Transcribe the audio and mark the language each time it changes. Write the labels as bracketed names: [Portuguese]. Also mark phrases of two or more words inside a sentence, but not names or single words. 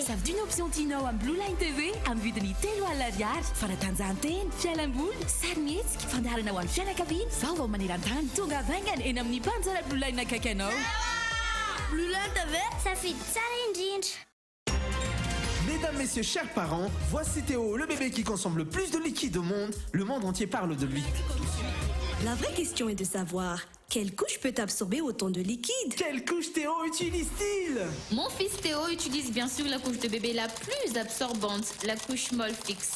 [Malagasy] Savy ny option tianao amin'ny Blue Line TV amin'ny vidiny 3 alina. Fanatanjahantena, fialamboly, sarimihetsika, fandaharana ho an'ny fianakaviana, vaovao maneran-tany, tonga vaingana eny amin'ny mpanjara Blue Line akaiky anao. Blue Line TV safidy tsara indrindra. [French] Mesdames, messieurs, chers parents, voici Théo, le bébé qui consomme le plus de liquide au monde. Le monde entier parle de lui. La vraie question est de savoir quelle couche peut absorber autant de liquide. Quelle couche Théo utilise-t-il? Mon fils Théo utilise bien sûr la couche de bébé la plus absorbante, la couche Molfix.